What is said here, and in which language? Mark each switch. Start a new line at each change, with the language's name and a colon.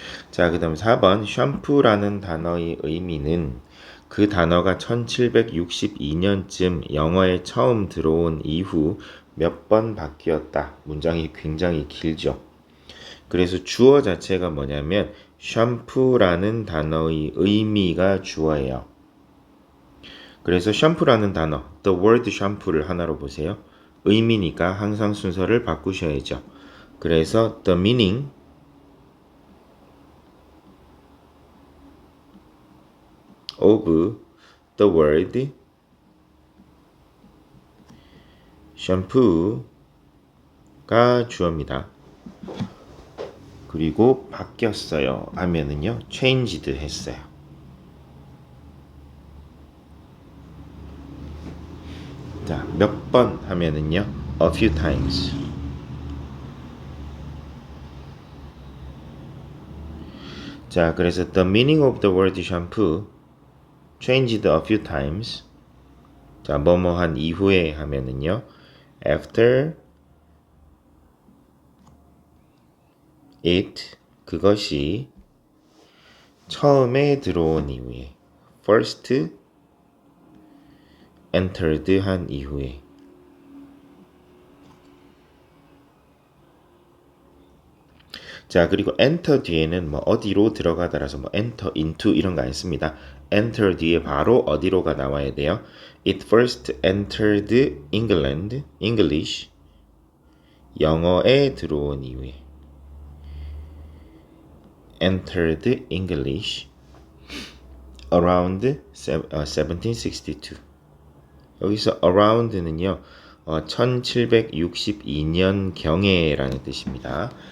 Korean: 자, 그 다음 4번 샴푸라는 단어의 의미는 그 단어가 1762년쯤 영어에 처음 들어온 이후 몇 번 바뀌었다. 문장이 굉장히 길죠. 그래서 주어 자체가 뭐냐면 샴푸라는 단어의 의미가 주어예요. 그래서 샴푸라는 단어,
English: the word
Korean: 샴푸를 하나로 보세요. 의미니까 항상 순서를 바꾸셔야죠. 그래서
English: the meaning of the word
Korean: 샴푸가 주어입니다. 그리고 바뀌었어요 하면은요 changed 했어요. 자, 몇 번 하면은요
English: a few times.
Korean: 자, 그래서
English: the meaning of the word shampoo changed a few times.
Korean: 자, 뭐뭐 한 이후에 하면은요
English: after it,
Korean: 그것이 처음에 들어온 이후에
English: first entered
Korean: 한 이후에. 자, 그리고 enter 뒤에는 뭐 어디로 들어가다라서 뭐
English: enter into
Korean: 이런 거 안 씁니다. enter 뒤에 바로 어디로가 나와야 돼요.
English: It first entered England, English.
Korean: 영어에 들어온 이후에
English: entered English around 1762.
Korean: 여기서 around는요 1762년 경에라는 뜻입니다.